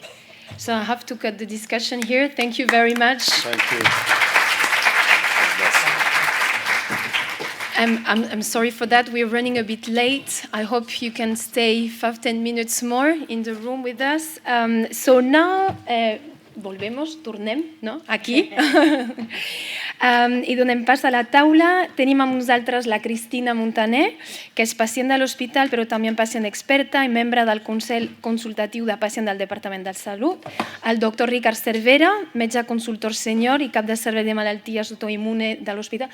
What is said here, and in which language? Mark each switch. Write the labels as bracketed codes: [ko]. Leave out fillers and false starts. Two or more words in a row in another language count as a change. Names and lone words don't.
[en] So I have to cut the discussion here. Thank you very much. Thank you. I'm sorry for that. We're running a bit late. I hope you can stay 5-10 minutes more in the room with us. So now, [ca] tornem, no? Aquí. I donem pas a la taula. Tenim amb nosaltres la Cristina Montaner, que és pacient de l'hospital, però també pacient experta i membre del Consell Consultatiu de Pacient del Departament de Salut, el doctor Ricard Cervera, metge consultor sènior i cap de servei de malalties autoimmunes de l'hospital.